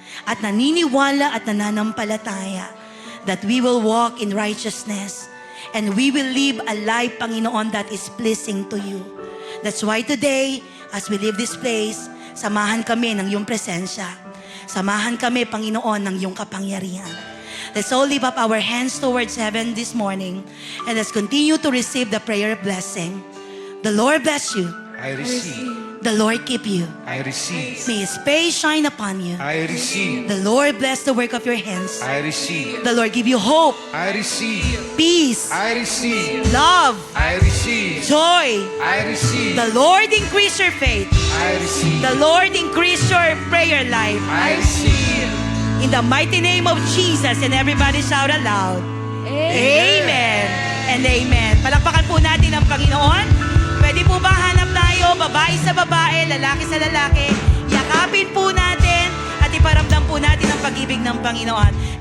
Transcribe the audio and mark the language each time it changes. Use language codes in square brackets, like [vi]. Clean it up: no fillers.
[tl] At naniniwala at nananampalataya [en] that we will walk in righteousness and we will live a life, Panginoon, that is pleasing to you. That's why today, as we leave this place, [tl] samahan kami ng iyong presensya. Samahan kami, Panginoon, ng iyong kapangyarihan. [en] Let's all lift up our hands towards heaven this morning and let's continue to receive the prayer blessing. The Lord bless you. I receive. The Lord keep you. I receive. May His face shine upon you. I receive. The Lord bless the work of your hands. I receive. The Lord give you hope, I receive. peace, I receive. love, I receive. joy. I receive. The Lord increase your faith. I receive. The Lord increase your prayer life. I receive. In the mighty name of Jesus, and everybody shout aloud. Amen. And amen. [tl] Palakpakan po natin ang Panginoon. Pwede po ba hanap tayo, babae sa babae, lalaki sa lalaki? Yakapin po natin at iparamdam po natin ang pag-ibig ng Panginoon.